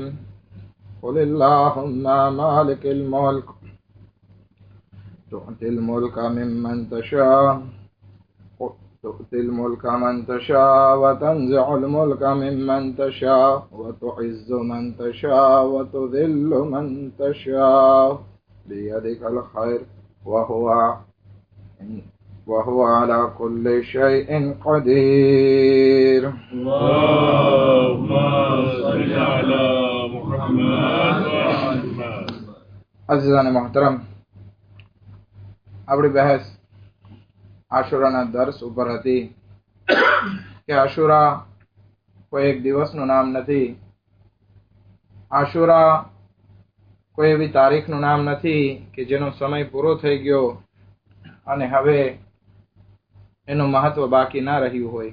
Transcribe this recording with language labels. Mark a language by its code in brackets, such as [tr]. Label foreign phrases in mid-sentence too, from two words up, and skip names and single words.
[ar] قل اللهم مالك الملك تؤتي الملك ممن تشاء تؤتي الملك من تشاء وتنزع الملك ممن تشاء وتعز من تشاء وتذل من تشاء بيدك الخير وهو على كل شيء قدير. اللهم صل على محمد. [ur] عزیزان محترم، [gu] આપણી બહેસ આશુરાના દર્શ ઉપર હતી કે આશુરા કોઈ એક દિવસનું નામ નથી, આશુરા કોઈ એવી તારીખનું નામ નથી કે જેનો સમય પૂરો થઈ ગયો અને હવે એનું મહત્વ બાકી ના રહ્યું હોય.